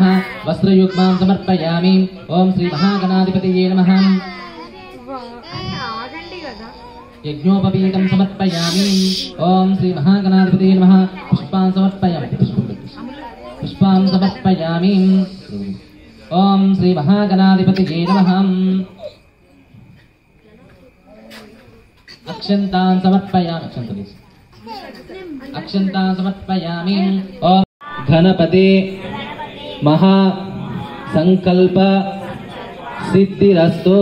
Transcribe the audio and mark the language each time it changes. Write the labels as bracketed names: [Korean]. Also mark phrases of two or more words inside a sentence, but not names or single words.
[Sanskrit] वस्त्रयुग्मां समर्पयामि। ओम श्री महागणाधिपतये नमः। यज्ञोपवीतं समर्पयामि। ओम श्री महागणाधिपतये नमः। पुष्पान् समर्पयामि। पुष्पान् समर्पयामि। ఓం శ్రీ మహాగణాధిపతియే నమః. అక్షంతాన్ సమర్పయామి. అక్షంతాన్ సమర్పయామి. ఓం గణపతి మహా సంకల్ప సిద్ధిరస్తు.